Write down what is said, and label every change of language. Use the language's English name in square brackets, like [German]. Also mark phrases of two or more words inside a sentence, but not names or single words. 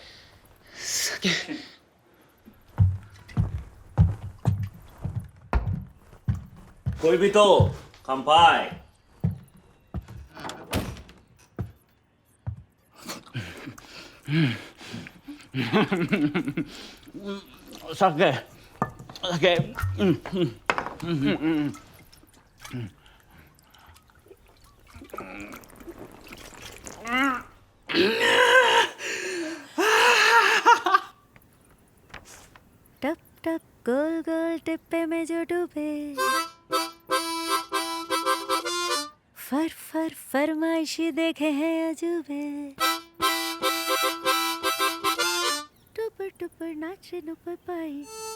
[Japanese] 恋人乾杯。酒 [Hindi] टप टप गोल गोल टिप्पे में जो डूबे फर फर फरमाइशी देखे हैं अजूबे टुपर टुपर नाचे नुपर पाई